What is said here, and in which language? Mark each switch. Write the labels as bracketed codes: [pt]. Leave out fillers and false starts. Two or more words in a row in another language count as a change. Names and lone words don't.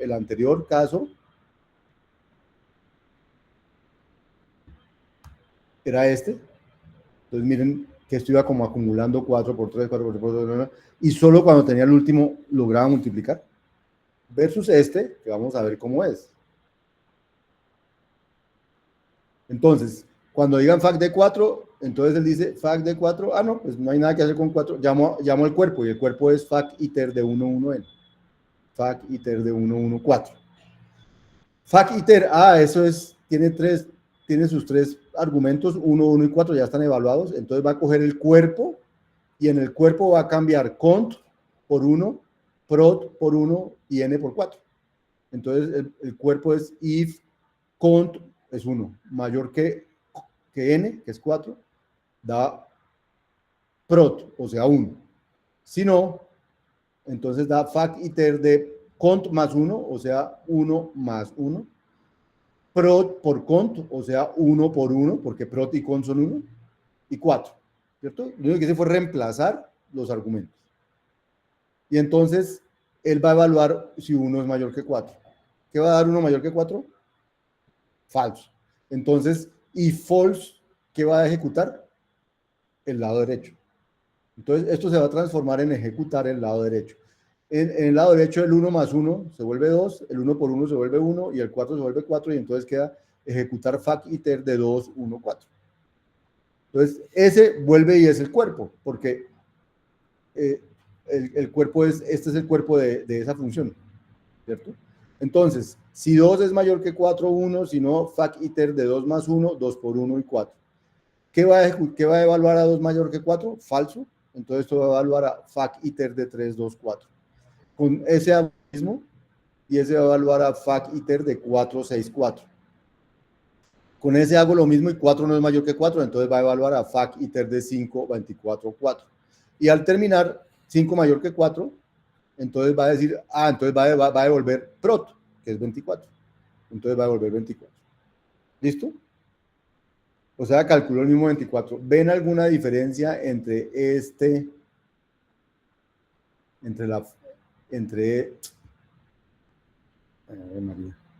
[es] El anterior caso era este, entonces miren que esto iba como acumulando 4 por 3, 4 por 3, 4 por 3, y solo cuando tenía el último lograba multiplicar, versus este, que vamos a ver cómo es. Entonces, cuando digan fac de 4, entonces él dice fac de 4, ah no, pues no hay nada que hacer con 4, llamo al cuerpo, y el cuerpo es fac iter de 1, 1, n, fac iter de 1, 1, 4. Fac iter, eso es, tiene sus tres argumentos, 1, 1 y 4 ya están evaluados, entonces va a coger el cuerpo, y en el cuerpo va a cambiar cont por 1, prot por 1 y n por 4. Entonces el cuerpo es if cont es 1, mayor que n, que es 4, da prot, o sea 1. Si no, entonces da fac iter de cont más 1, o sea 1 más 1, prot por cont, o sea 1 por 1, porque prot y cont son 1, y 4, ¿cierto? Lo único que hice fue reemplazar los argumentos. Y entonces él va a evaluar si 1 es mayor que 4. ¿Qué va a dar 1 mayor que 4? Falso. Entonces, y false, ¿qué va a ejecutar? El lado derecho. Entonces, esto se va a transformar en ejecutar el lado derecho. En el lado derecho, el 1 más 1 se vuelve 2, el 1 por 1 se vuelve 1, y el 4 se vuelve 4, y entonces queda ejecutar fac iter de 2, 1, 4. Entonces, ese vuelve y es el cuerpo, porque el cuerpo es, este es el cuerpo de esa función, ¿cierto? Entonces, si 2 es mayor que 4, 1, si no, fac iter de 2 más 1, 2 por 1 y 4. ¿Qué va a evaluar a 2 mayor que 4? Falso. Entonces esto va a evaluar a fac iter de 3, 2, 4. Con ese hago lo mismo, y ese va a evaluar a fac iter de 4, 6, 4. Con ese hago lo mismo y 4 no es mayor que 4, entonces va a evaluar a fac iter de 5, 24, 4. Y al terminar, 5 mayor que 4, entonces va a decir, entonces va a devolver prot, que es 24. Entonces va a devolver 24. ¿Listo? O sea, calculó el mismo 24. ¿Ven alguna diferencia entre María.